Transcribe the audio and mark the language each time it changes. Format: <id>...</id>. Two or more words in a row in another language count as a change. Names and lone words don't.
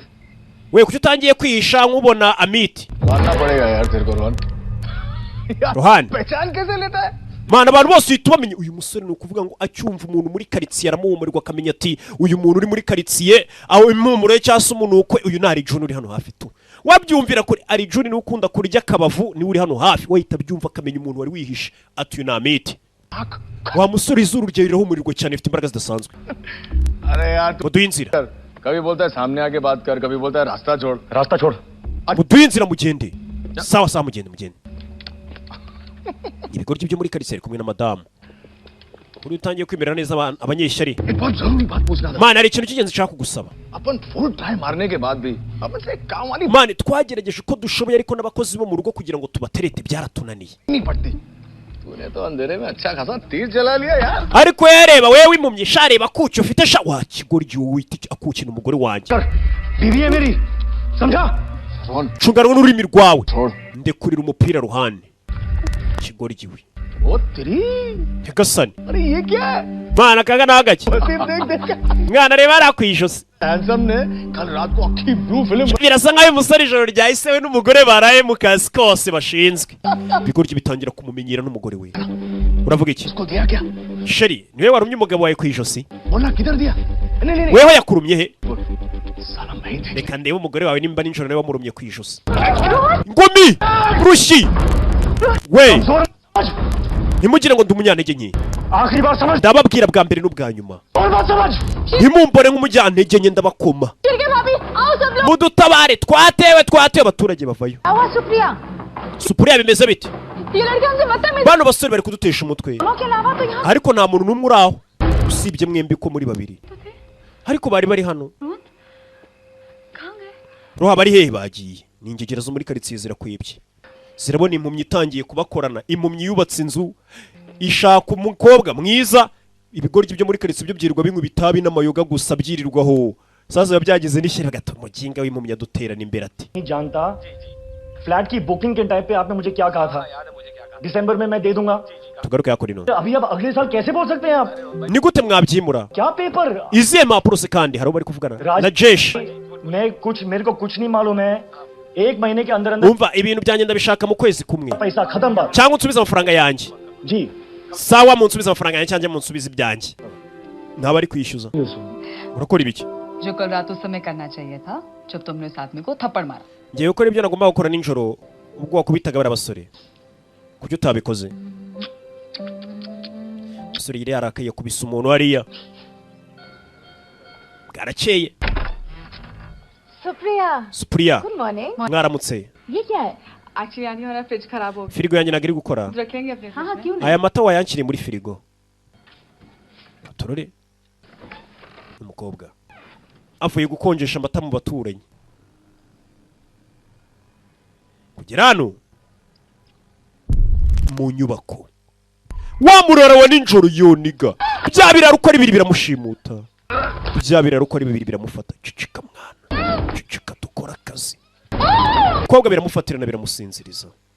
<rw>We kuki utangiye kwihisha nkubona Amit.</rw> <hi>मानना पड़ेगा यार तेरे को रोहन. Ruhane. पहचान कैसे लेता है?</hi> <rw>Mana abantu bose uhita bamenye uyu musore ni ukuvuga ngo acyumva umuntu muri karitsiye aramuhumurirwa akamenya ati uyu muntu uri muri karitsiye aho impumuro ye cyangwa se umunukwe uyu ni Arijuni uri hano hafi tu. Wabyumvira kuri Arijuni ni ukunda kurya akabavu ni uri hano hafi wahita byumva akamenya umuntu wari wihishe ati uyu ni Amit. Wa musore izuru rye rirahumurirwa cyane ifite imbaraga zidasanzwe.</rw> <hi>अरे यार तू</hi> <rw>Muduhe inzira.</rw> <hi>कभी बोलता है सामने आके बात कर कभी बोलता है रास्ता छोड़. रास्ता छोड़.</hi> <rw>Muduhe inzira mugende.</rw> <sw>Sawa sawa</sw> <rw>mugende. Ibigoryi byo muri karitsiye kumwe na madamu. Uri utangiye kwimerera neza abanyeshyari.</rw> <hi>बहुत जरूरी बात पूछना था.</hi> <rw>Mana hari ikintu cy'ingenzi nshaka kugusaba.</rw> <hi>अपन फुल ट्राई मारने के बाद भी अपन से काम वाली</hi> <rw>Mana twagerageje uko dushoboye ariko n'abakozi bo mu rugo kugira ngo tubaterete byaratunaniye.</rw> <hi>नहीं पड़ती. तूने तो अंधेरे में अच्छा खासा तीर चला लिया यार.</hi> <rw>Ariko yareba wewe impumyi shareba kucyo ufite sha wa kigoryi wita akukina umugore wanjye.</rw> <hi>बीवी है मेरी. समझा?</hi> <rw>Cunganwa n'ururimi rwawe. Ndekurira umupira Ruhane. Kigoryi we.</rw> <hi>ओ तेरी.</hi> <rw>Nyagasani.</rw> <hi>अरे ये क्या है?</hi> <rw>Mana kaga nagake.</rw> <hi>देख.</hi> <rw>Mwana reba arakwijose.</rw> <hi>हैंडसम ने कल रात को अच्छी</hi> <en>blue film.</en> <rw>Birasa nkaho umusore ijoro ryahise we n'umugore baraye mu kazi kose bashinzwe. Bigoryi bitangira kumumenyera n'umugore we. Uravuga iki?</rw> <hi>उसको दिया क्या?</hi> <rw>Sheri, niwe warumye umugabo wawe kwijosi?</rw> <hi>बोला किधर दिया? नहीं</hi> <rw>Weho yakurumye he?</rw> <hi>साला मैं ही.</hi> <rw>Reka ndebe umugore wawe nimba ninjoro nawe wamurumye kwijosi. Ngumi! Rushi! We! Ntimugire ngo ndi umunyantege nke.</rw> <hi>आखिरी बार समझ.</hi> <rw>Ndababwira bwa mbere n'ubwa nyuma.</rw> <hi>और बात समझ.</hi> <rw>Ntimumbore nk'umunyantege nke ndabakoma.</rw> <hi>ठीक है भाभी आओ सब लोग.</hi> <rw>Mudutabare twatewe abaturage bavayo.</rw> <hi>आवाज सुप्रिया.</hi> <rw>Supriya bimeze bite?</rw> <hi>ये लड़के हमसे बदतमीज.</hi> <rw>Bano basore bari kudutesha umutwe.</rw> <hi>के अलावा तो यहाँ.</hi> <rw>Ariko nta muntu n'umwe uraho. Usibye mwembi ko muri babiri. Ariko bari hano. कहाँ गए? Roha bari hehe bagiye. Ni ingegera zo muri karitsiye zirakwibye. Zirabona impumyi itangiye kubakorana. Impumyi yubatse inzu. Ishaka umukobwa mwiza. Ibigoryi byo muri karitsiye byo byirirwa binywa bitabi n'amayoga gusa byirirwaho. Sasa byagize n'ishyira gato muginga w'impumyi aduterana imbere ati.</rw> <hi>नहीं जानता. फ्लैट की बुकिंग के टाइम पे आपने मुझे क्या कहा था? दिसंबर में मैं दे दूंगा.</hi> <rw>Tugaruke yakora ino.</rw> <hi>अभी अब अगले साल कैसे बोल सकते हैं आप?</hi> <rw>Ni gute mwabyimura?</rw> <hi>क्या पेपर?</hi> <rw>Izihe mpapuro se kandi hari bari kuvugana na Jesh.</rw> <hi>मेरे को कुछ नहीं मालूम है. एक महीने के अंदर अंदर</hi> <rw>Umva ibintu byanjye ndabishaka mu kwezi kumwe.</rw> <hi>पैसा खत्म बात.</hi> <rw>Cyangwa unsubiza amafaranga yanjye.</rw> <hi>जी.</hi> <rw>Sawa munsubiza amafaranga yanjye cyangwa munsubiza ibyanjye. Ntaba ari kwishyuza. Urakora ibiki?</rw> <hi>जो कल रात उस समय करना चाहिए था जब तुमने साथ में को थप्पड़ मारा.</hi> <rw>Ngiye gukora ibyo nagomba gukora ninjoro ubwo wakubitaga bari abasore. Kuki utabikoze? Basore yari yarakaye kubisa umuntu hariya. Bwarakeye. Supriya.</rw> <en>Good morning.</en> <rw>Mwaramutse.</rw> <hi>ये क्या है? एक्चुअली यानी हमारा फ्रिज खराब हो गया.</hi> <rw>Firigo yanjye nagiri gukora.</rw> <hi>रखेंगे अपने. हाँ क्यों नहीं?</hi> <rw>Aya mata wayankiriye muri firigo. Atorore. Umukobwa. Avuye gukonjesha amata mu baturanyi. Kugera hano mu nyubako wa murara wa ninjoro yoniga bya biraro uko ari bibiri biramushimuta bya biraro uko ari bibiri biramufata cicika mwana cicika dukora akazi kobwa biramufatirana biramusinziriza</rw>